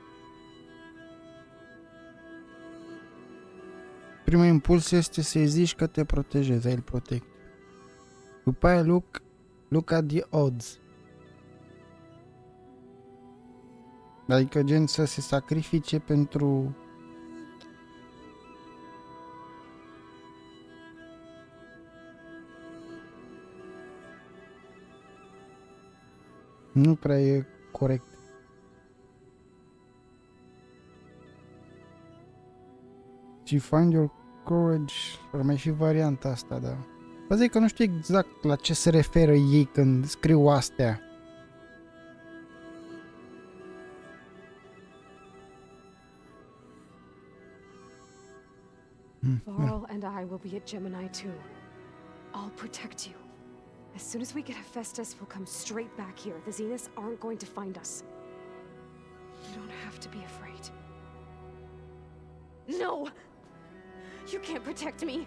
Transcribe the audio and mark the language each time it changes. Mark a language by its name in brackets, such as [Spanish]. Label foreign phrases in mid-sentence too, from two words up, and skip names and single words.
[Romanian] Primul impuls este să-i zici că te protejezi, el protect. După aia [English] look at the odds. [Romanian] Adică gen să se sacrifice pentru... Nu prea e corect. Și [English] find your courage, [Romanian] ar mai fi varianta asta, da. Vă zic că nu știu exact la ce se referă ei când scriu astea. [English] Varl and I will be at Gemini too. I'll protect you. As soon as we get Hephaestus, we'll come straight back here. The Zeniths aren't going to find us. You don't have to be afraid. No! You can't protect me.